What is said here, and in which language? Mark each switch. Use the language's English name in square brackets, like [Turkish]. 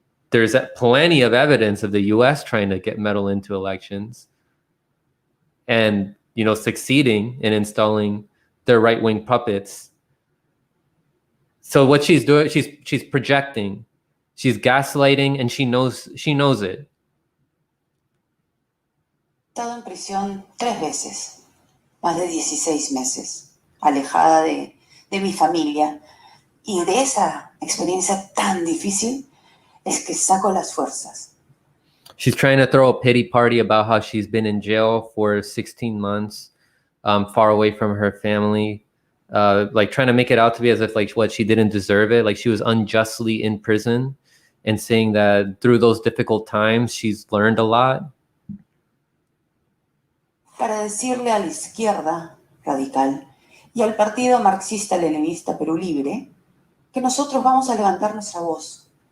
[English] There's plenty of evidence of the U.S. trying to get meddle into elections and, you know, succeeding in installing their right-wing puppets. So what she's doing, she's projecting, she's gaslighting, and she knows it. [Spanish] He estado en prisión 3 veces, más de 16 meses, alejada de mi familia. Y de esa experiencia tan difícil es que saco las fuerzas. [English] She's trying to throw a pity party about how she's been in jail for 16 months, far away from her family, like trying to make it out to be as if like what she didn't deserve it, like she was unjustly in prison, and saying that through those difficult times she's learned a lot. [Spanish] Para decirle a la izquierda radical y al partido marxista-leninista Perú Libre que nosotros vamos a levantar nuestra voz.